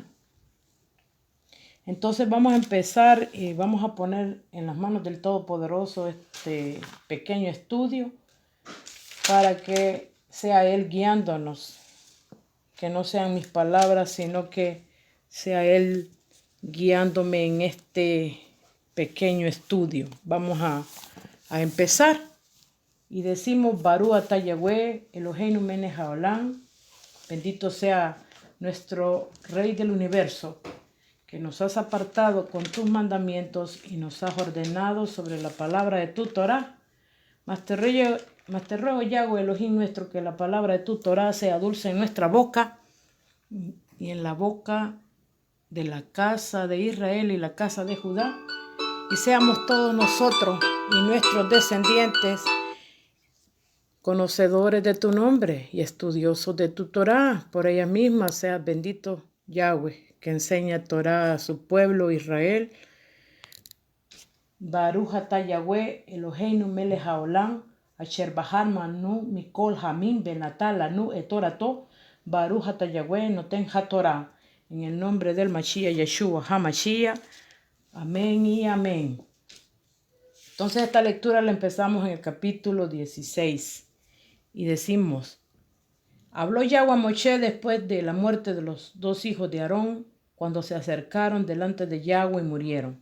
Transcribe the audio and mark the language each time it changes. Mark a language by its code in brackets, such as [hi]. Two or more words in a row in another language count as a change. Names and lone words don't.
[es] Entonces vamos a empezar y vamos a poner en las manos del Todopoderoso este pequeño estudio para que sea Él guiándonos, que no sean mis palabras, sino que sea Él guiándome en este pequeño estudio. Vamos a empezar y decimos [he] ברוך אתה יהוה אלוהינו מלך העולם, [es] bendito sea nuestro Rey del universo, que nos has apartado con tus mandamientos y nos has ordenado sobre la palabra de tu Torah. Mas te ruego, Yahweh Elohim nuestro, que la palabra de tu Torah sea dulce en nuestra boca y en la boca de la casa de Israel y la casa de Judá, y seamos todos nosotros y nuestros descendientes conocedores de tu nombre y estudiosos de tu Torah. Por ella misma seas bendito, Yahweh, que enseña Torah a su pueblo Israel. [he] ברוך אתה יהוה אלוהינו מלך העולם, אשר בחר בנו מכל העמים ונתן לנו את תורתו. ברוך אתה יהוה נותן התורה. [es] En el nombre del Mashiach Yeshua HaMashiach. Amén y amén. Entonces esta lectura la empezamos en el capítulo 16. Y decimos: habló Yahweh a Moshe después de la muerte de los dos hijos de Aarón, cuando se acercaron delante de Yahweh y murieron.